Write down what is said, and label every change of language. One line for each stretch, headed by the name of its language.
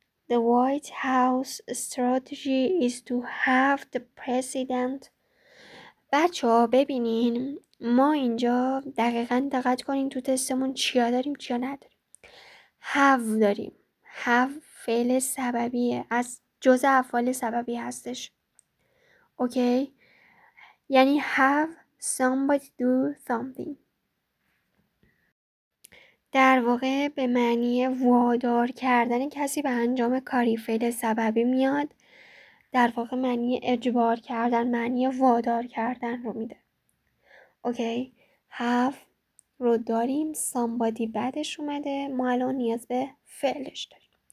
English: The White House strategy is to have the president.
Persian: بچه‌ها ببینین ما اینجا دقیقاً دقت کنین تو تستمون چیا داریم چیا نداریم. have داریم. have فعل سببیه، از جزء افعال سببی هستش. اوکی؟ یعنی
English: have somebody do something.
Persian: در واقع به معنی وادار کردن کسی به انجام کاری فعل سببی میاد. در واقع معنی اجبار کردن، معنی وادار کردن رو میده. اوکی؟ have رو داریم، somebody بعدش اومده، ما الان نیاز به فعلش داریم.